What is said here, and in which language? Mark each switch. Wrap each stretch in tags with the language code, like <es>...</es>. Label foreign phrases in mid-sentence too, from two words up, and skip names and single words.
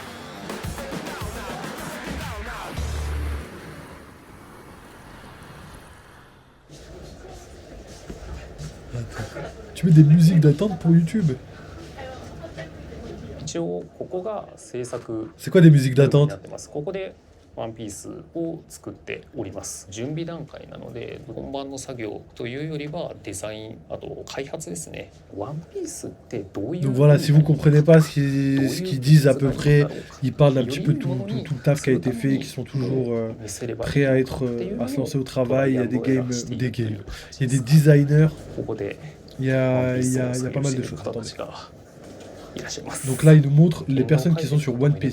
<fr>Attends. Tu mets des musiques d'attente pour YouTube? C'est quoi des musiques d'attente?</fr> <ja>ワンピースを作っております。準備段階なので本番の作業というよりはデザイン、あと開発ですね。ワンピースってどういう</ja> <fr>Donc voilà, si vous comprenez pas ce qu'ils disent à peu près, ils parlent un petit peu tout le taf qui a été fait, qui sont toujours prêts à se lancer au travail. Il y a il y a des designers, il y a pas mal de choses. Attendez. Donc là, il nous montre les personnes qui sont sur One Piece.</fr>